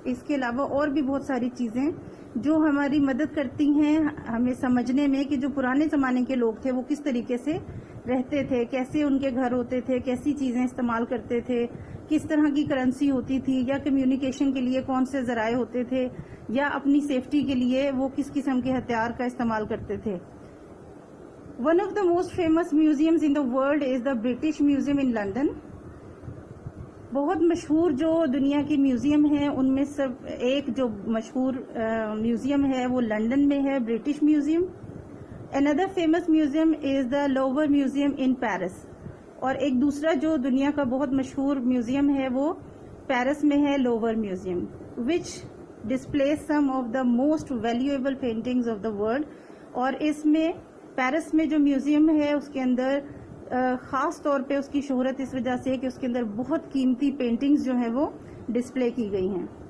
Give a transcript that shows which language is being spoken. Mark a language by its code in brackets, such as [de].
[ur] اس کے علاوہ اور بھی بہت ساری چیزیں جو ہماری مدد کرتی ہیں ہمیں سمجھنے میں کہ جو پرانے زمانے کے لوگ تھے وہ کس طریقے سے رہتے تھے، کیسے ان کے گھر ہوتے تھے، کیسی چیزیں استعمال کرتے تھے، کس طرح کی کرنسی ہوتی تھی، یا کمیونیکیشن کے لیے کون سے ذرائع ہوتے تھے، یا اپنی سیفٹی کے لیے وہ کس قسم کے ہتھیار کا استعمال کرتے تھے. [en] One of the most famous museums in the world is the British Museum in London. [ur] بہت مشہور جو دنیا کی میوزیم ہیں ان میں سب ایک جو مشہور میوزیم ہے وہ لنڈن میں ہے، British museum. [en] Another famous museum is the Louvre Museum in Paris. [ur] اور ایک دوسرا جو دنیا کا بہت مشہور میوزیم ہے وہ پیرس میں ہے، lower museum, [en] which displays some of the most valuable paintings of the world. [ur] اور اس میں پیرس میں جو میوزیم ہے اس کے اندر خاص طور پہ اس کی شہرت اس وجہ سے کہ اس کے اندر بہت قیمتی پینٹنگز جو ہیں وہ ڈسپلے کی گئی ہیں.